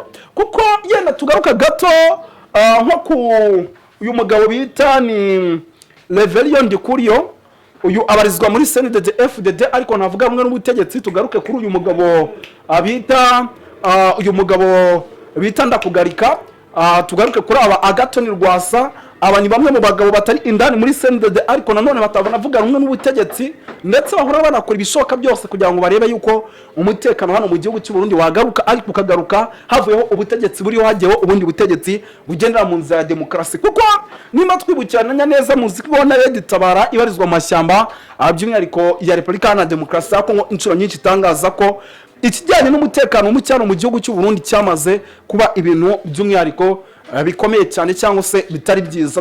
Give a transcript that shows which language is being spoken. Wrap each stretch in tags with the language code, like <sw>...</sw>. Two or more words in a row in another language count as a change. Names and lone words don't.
<rw>Kuko yenda tugaruka gato nko ku uyu mugabo bita ni Reverien Ndikuriyo, uyu abarizwa muri CNDD FDD ariko navuga rumwe n'ubutegetsi. Tugaruke kuri uyu mugabo bita Ndakugarika, tugaruke kuri aba Agathon Rwasa. Aba ni bamwe mu bagabo batari indani muri CNDD ariko nanone batavuga rumwe n'ubutegetsi, ndetse bahora banakora ibishoka byose kugira ngo barebe yuko umutekano hano mu gihugu cy'u Burundi wagaruka. Ariko ukagaruka havuyeho ubutegetsi buriho, hagiyeho ubundi butegetsi bugendera mu nzira ya demokarasi. Kuko nimba twibukirana neza muzi ko na Red Tabara ibarizwa mu mashyamba by'umwihariko ya Repubulika ya Demokarasi ya Kongo inshuro nyinshi itangaza ko ikijyanye n'umutekano mu cyaro mu gihugu cy'u Burundi cyamaze kuba ibintu by'umwihariko bikomeye cyane cyangwa se bitari byiza.</rw>